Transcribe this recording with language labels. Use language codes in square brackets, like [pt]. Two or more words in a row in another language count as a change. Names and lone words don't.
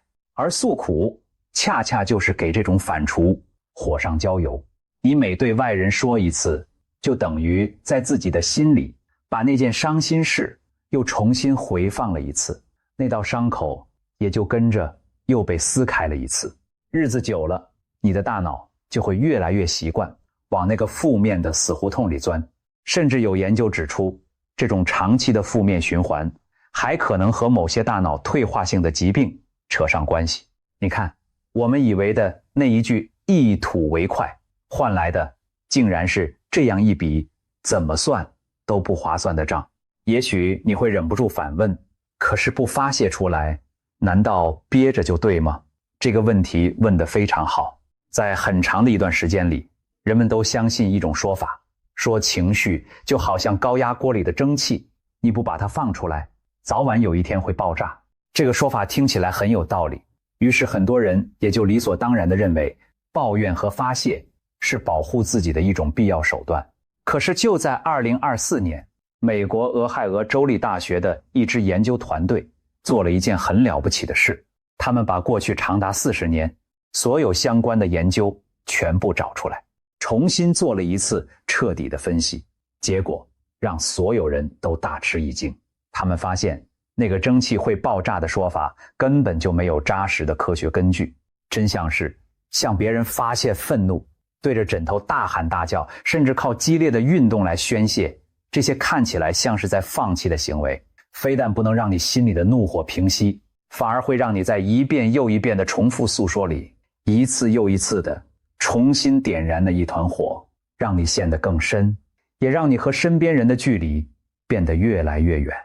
[zh] 而訴苦恰恰就是給這種反芻火上澆油。你每對外人說一次，就等於在自己的心裡把那件傷心事又重新回放了一次，那道傷口也就跟着又被撕開了一次。日子久了，你的大腦就會越來越習慣往那個負面的死胡同裡鑽。甚至有研究指出，這種長期的負面循環還可能和某些大腦退化性的疾病扯上關係。你看，我們以為的那一句一吐為快，換來的竟然是這樣一筆怎麼算都不划算的賬。也許你會忍不住反問，可是不發洩出來，難道憋着就對嗎？這個問題問得非常好。在很長的一段時間裡，人們都相信一種說法，說情緒就好像高壓鍋裡的蒸汽，你不把它放出來，早晚有一天會爆炸。這個說法聽起來很有道理，於是很多人也就理所當然地認為，抱怨和發洩是保護自己的一種必要手段。可是就在2024年，美國俄亥俄州立大學的一支研究团队做了一件很了不起的事，他們把过去長達40年所有相關的研究全部找出來，重新做了一次徹底的分析，結果讓所有人都大吃一驚。他們發現那個蒸汽會爆炸的說法根本就沒有扎實的科學根據，真相是向別人發洩憤怒，對着枕頭大喊大叫，甚至靠激烈的運動來宣洩，這些看起來像是在放棄的行為，非但不能讓你心裡的怒火平息，反而會讓你在一遍又一遍的重複訴說裡，一次又一次的重新點燃了一團火，讓你陷得更深，也讓你和身邊人的距離變得越來越遠。